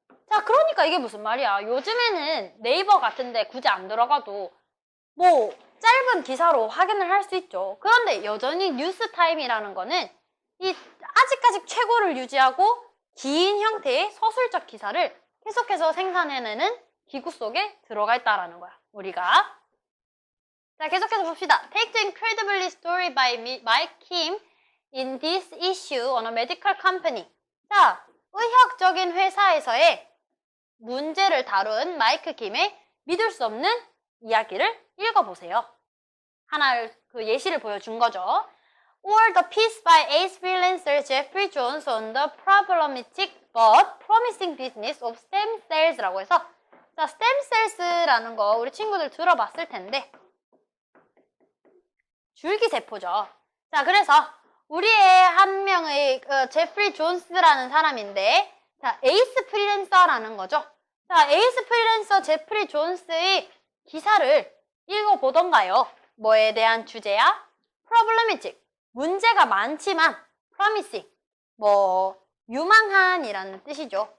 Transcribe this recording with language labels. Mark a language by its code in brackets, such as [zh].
[ko] 자, 그러니까 이게 무슨 말이야. 요즘에는 네이버 같은데 굳이 안 들어가도 뭐 짧은 기사로 확인을 할 수 있죠. 그런데 여전히 뉴스타임이라는 거는 이 아직까지 최고를 유지하고 긴 형태의 서술적 기사를 계속해서 생산해내는 기구 속에 들어가 있다라는 거야, 우리가. 자, 계속해서 봅시다. [en] Take the incredibly story by Mike Kim in this issue on a medical company. [ko] 자, 의학적인 회사에서의 문제를 다룬 마이크 김의 믿을 수 없는 이야기를 읽어보세요. 하나를 그 예시를 보여준 거죠. [en] Or the piece by ace freelancer Jeffrey Jones on the problematic but promising business of stem cells라고 해서, [ko] 자, stem cells라는 거 우리 친구들 들어봤을 텐데 줄기세포죠. 자, 그래서 우리의 한 명의 제프리 존스라는 사람인데, 자, 에이스 프리랜서라는 거죠. 자, 에이스 프리랜서 제프리 존스의 기사를 읽어보던가요. 뭐에 대한 주제야? problematic, 문제가 많지만 promising, 뭐 유망한이라는 뜻이죠.